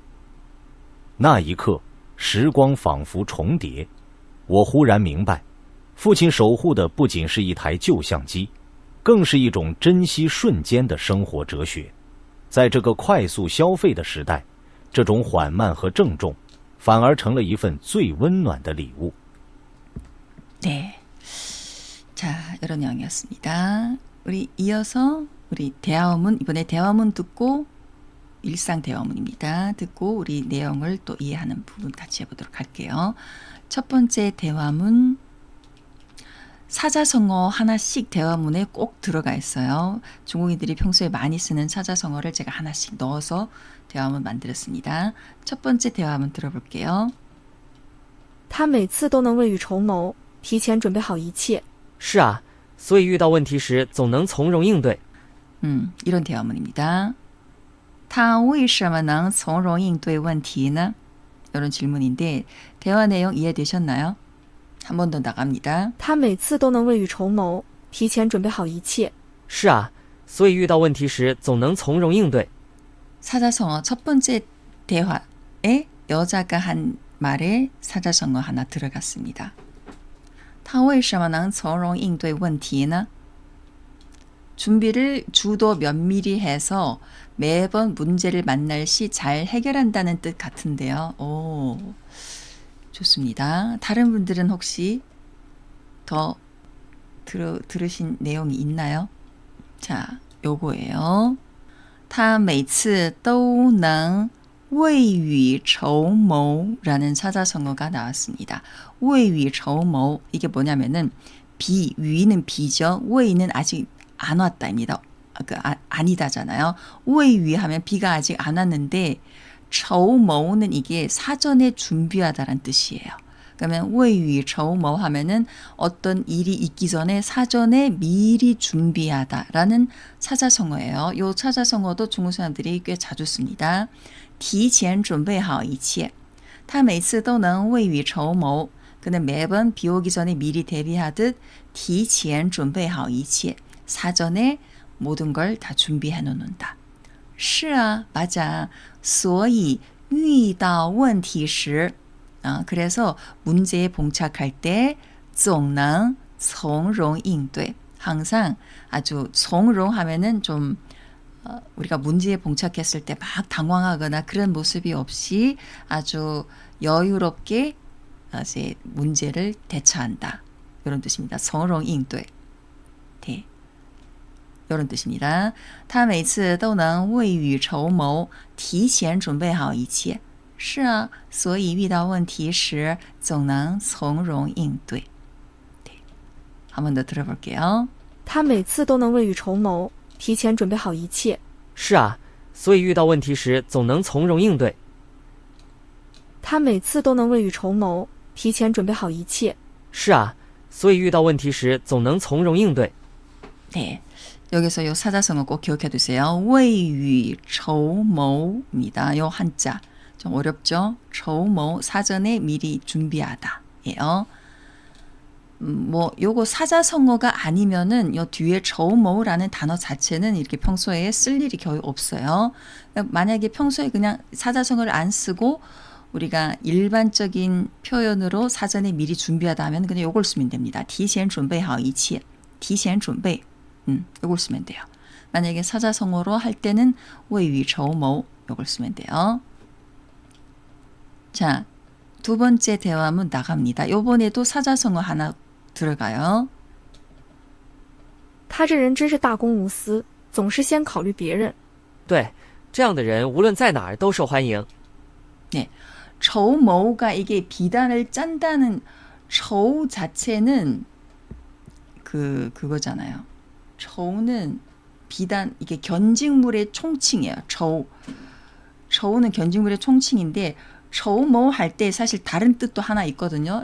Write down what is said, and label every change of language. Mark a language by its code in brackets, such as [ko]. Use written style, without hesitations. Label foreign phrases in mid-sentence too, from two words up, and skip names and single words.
[zh] 那一刻，时光仿佛重叠，我忽然明白，父亲守护的不仅是一台旧相机，更是一种珍惜瞬间的生活哲学。在这个快速消费的时代，这种缓慢和郑重反而成了一份最温暖的礼物。 [ko] 네, 자, 이런 내용이었습니다. 우리 이어서 우리 대화문, 이번에 대화문 듣고 일상 대화문입니다. 듣고 우리 내용을 또 이해하는 부분 같이 해보도록 할게요. 첫 번째 대화문, 사자성어 하나씩 대화문에 꼭 들어가 있어요. 중국인들이 평소에 많이 쓰는 사자성어를 제가 하나씩 넣어서 대화문 만들었습니다. 첫 번째 대화문 들어볼게요. [zh] 他每次都能未雨绸缪，提前准备好一切。是啊，所以遇到问题时总能从容应对。 [ko] 이런 대화문입니다. [zh] 他为什么能从容应对问题呢? [ko] 이런 질문인데 대화 내용 이해되셨나요? 한 번 더 나갑니다. 他每次都能未雨绸缪，提前准备好一切。是啊，所以遇到问题时总能从容应对。 사자성어 첫 번째 대화에 여자가 한 말에 사자성어 하나 들어갔습니다. [zh] 他为什么能从容应对问题呢? [ko] 준비를 주도 면밀히 해서 매번 문제를 만날 시 잘 해결한다는 뜻 같은데요. 오, 좋습니다. 다른 분들은 혹시 더 들으신 내용이 있나요? 자, 요거예요. [zh] 他每次都能未雨绸缪 [ko] 라는 사자성어가 나왔습니다. 未雨绸缪 이게 뭐냐면은 비, 위는 비죠. 웨이는 아직 안 왔다입니다. 아니다잖아요. 웨이 위 하면 비가 아직 안 왔는데 처우머우는 이게 사전에 준비하다란 뜻이에요. 그러면 웨이 처우머 하면은 어떤 일이 있기 전에 사전에 미리 준비하다라는 사자성어예요. 이 사자성어도 중국 사람들이 꽤 자주 씁니다. [zh] 提前准备好一切他每次都能未雨绸缪 [ko] 그는 매번 비 오기 전에 미리 대비하듯 [zh] 提前准备好一切 [ko] 사전에 모든 걸 다 준비해 놓는다. [zh] 是啊, [ko] 맞아. [zh] 所以遇到问题时 [ko] 그래서 문제에 봉착할 때 [zh] 总能从容应对 [ko] 항상 아주 从容 하면은 좀 우리가 문제에 봉착했을 때 막 당황하거나 그런 모습이 없이 아주 여유롭게 이제 문제를 대처한다. 이런 뜻입니다. [zh] 从容应对. [ko] 네. 이런 뜻입니다. [zh] 他每次都能未雨绸缪提前准备好一切是啊所以遇到问题时总能从容应对 네. [ko] 한 번 더 들어볼게요. [zh] 他每次都能未雨绸缪提前准备好一切是啊，所以遇到问题时总能从容应对。他每次都能未雨绸缪提前准备好一切是啊，所以遇到问题时总能从容应对。 [ko] 네. 여기서 요 사자성어 꼭 기억해 두세요. 未雨绸缪입니다. 요 한자. 좀 어렵죠? 绸缪 사전에 미리 준비하다. 예요. 뭐 요거 사자성어가 아니면은 요 뒤에 绸缪 라는 단어 자체는 이렇게 평소에 쓸 일이 거의 없어요. 만약에 평소에 그냥 사자성어를 안 쓰고 우리가 일반적인 표현으로 사전에 미리 준비하다 하면 그냥 요걸 쓰면 됩니다. [zh] 提前准备好一切提前准备 [ko] 요걸 쓰면 돼요. 만약에 사자성어로 할 때는 未雨绸缪 요걸 쓰면 돼요. 자, 두 번째 대화문 나갑니다. 요번에도 사자성어 하나 들어가요. [zh] 他这人真是大公无私总是先考虑别人对，这样的人无论在哪儿都受欢迎。 [ko] 네, 저우머우가 이게 비단을 짠다는 저우 자체는 그거잖아요. 저우는 비단 이게 견직물의 총칭이에요. 저우는 견직물의 총칭인데 저우머우 할 때 사실 다른 뜻도 하나 있거든요.